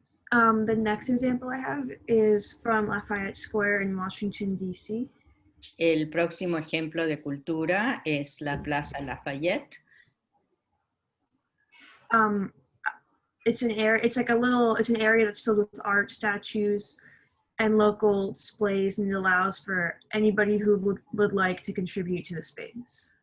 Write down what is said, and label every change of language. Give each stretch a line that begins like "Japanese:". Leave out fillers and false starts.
English: The next example I have is from Lafayette Square in Washington, D.C.
Spanish: El próximo ejemplo de cultura es la Plaza Lafayette.
English: It's an area that's filled with art, statues, and local displays, and it allows for anybody who would like to contribute to the space.